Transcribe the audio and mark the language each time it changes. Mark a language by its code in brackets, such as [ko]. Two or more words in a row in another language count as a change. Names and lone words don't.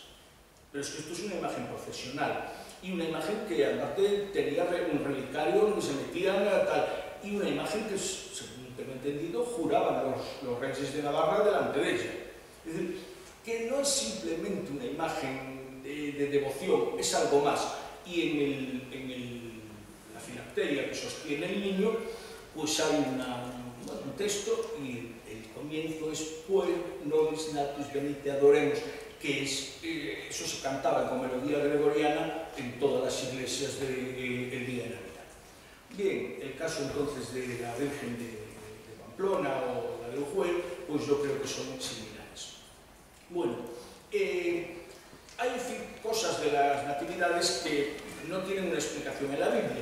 [es] Pero es que esto es una imagen profesional y una imagen que aparte tenía un relicario donde se metían tal, y una imagen que, según tengo entendido, juraban los reyes de Navarra delante de ella. Es decir, que no es simplemente una imagen de devoción, es algo más. Y en la filacteria que sostiene el niño, pues hay un texto y el comienzo es [la] Puer nobis natus venite adoremos, [es] que es, eso se cantaba con melodía gregoriana en todas las iglesias del día de Navidad. Bien, el caso entonces de la Virgen de Pamplona o la de Ujue, pues yo creo que son similares. Bueno, hay cosas de las natividades que no tienen una explicación en la Biblia.